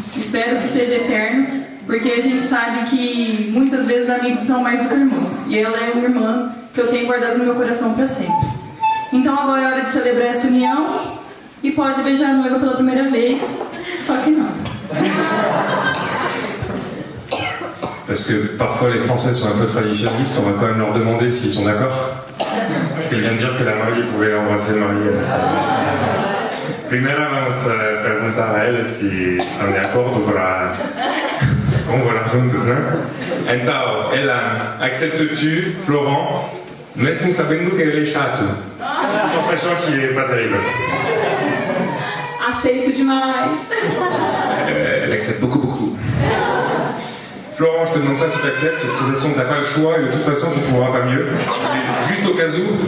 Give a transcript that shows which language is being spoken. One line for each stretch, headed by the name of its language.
Portuguese: Espero que seja eterno, porque a gente sabe que muitas vezes amigos são mais do que irmãos, e ela é uma irmã que eu tenho guardado no meu coração para sempre. Então agora é hora de celebrar essa união, e pode beijar a noiva pela primeira vez, só que não.
French: Parce que parfois les Français sont un peu traditionnalistes, on va quand même leur demander s'ils sont d'accord. Parce qu'elle vient de dire que la mariée pouvait embrasser le marié.
Spanish: Primero vamos a preguntar a él si están de acuerdo para volar juntos, ¿no?
Portuguese: Então, ela,
French: acceptes-tu,
Portuguese: Florent, mesmo sabendo que ele é chato?
French: En sachant qu'il est pas terrible.
Portuguese: Aceito demais.
French: Elle accepte beaucoup. Florent, je te demande pas si tu acceptes, de toute façon t'as pas le choix et de toute façon tu trouveras pas mieux. Mais juste au cas où.